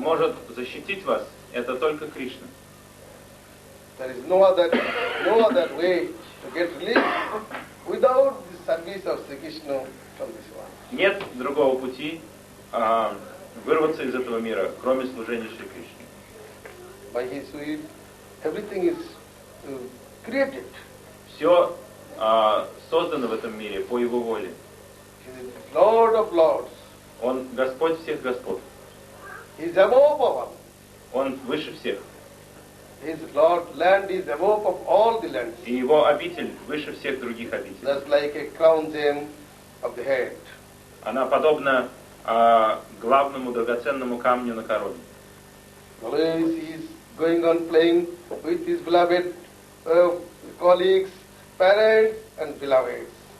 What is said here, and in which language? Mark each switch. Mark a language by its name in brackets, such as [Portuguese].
[Russian] Может защитить вас, это только Кришна. [English] There is no other way to get relief without the service of Sri Krishna from this one. [Russian] Нет другого пути вырваться из этого мира, кроме служения Шри Кришне. [English] By his will, everything is created. [Russian] Все создано в этом мире по его воле. [English] He is Lord of Lords. [Russian] Он Господь всех Господ. [English] He is above all. [Russian] Он выше всех. [English] His Lord land is above of all the lands. [Russian] И его обитель выше всех других обителей. [English] That's like a crown gem of the head. [Russian] Она подобна главному драгоценному камню на короне. [English] Always he is going on playing with his beloved colleagues, parents and beloveds.